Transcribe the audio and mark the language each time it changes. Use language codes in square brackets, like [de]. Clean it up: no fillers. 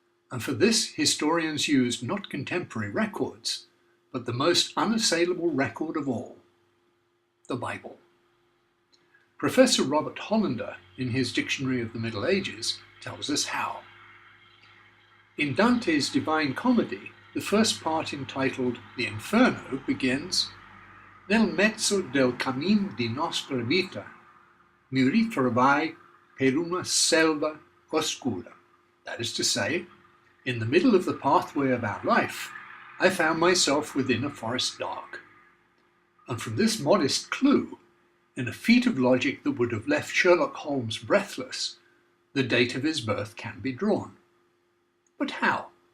[en] And for this, historians used not contemporary records, but the most unassailable record of all, the Bible. Professor Robert Hollander, in his Dictionary of the Middle Ages, tells us how. In Dante's Divine Comedy, the first part entitled the Inferno begins [it] Nel mezzo del cammin di nostra vita mi ritrovai per una selva oscura. [en] That is to say, in the middle of the pathway of our life, I found myself within a forest dark. And from this modest clue, in a feat of logic that would have left Sherlock Holmes breathless, the date of his birth can be drawn. But how?